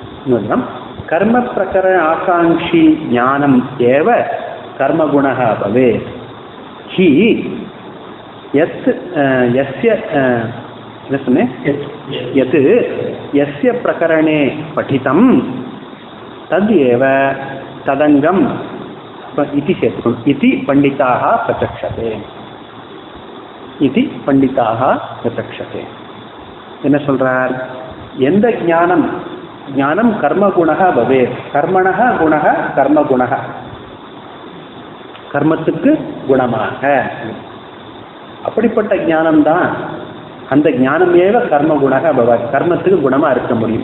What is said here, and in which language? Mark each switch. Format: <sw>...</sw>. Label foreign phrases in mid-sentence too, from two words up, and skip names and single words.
<sa>कर्म प्रकरण आकांक्षी ज्ञानम एव कर्मगुणः भवेत् हि यत् यस्य यत् यस्य प्रकरणे पठितं तद्येव तदंगम इति सेतुम् इति पंडिताः प्रचक्षते इति पंडिताः प्रचक्षते.</sa> <ta>என்ன சொல்றார்? எந்த</ta> <sa>ज्ञानं ज्ञानं कर्मगुणः भवेत्, कर्मणः गुणः कर्मगुणः,</sa> <ta>கர்மத்துக்கு குணமாக அப்படிப்பட்ட ஞானம் தான். அந்த</ta> <sa>ज्ञानम् एव कर्म गुणः भवेत्,</sa> <ta>கர்மத்துக்கு குணமா இருக்க முடியும்.</ta>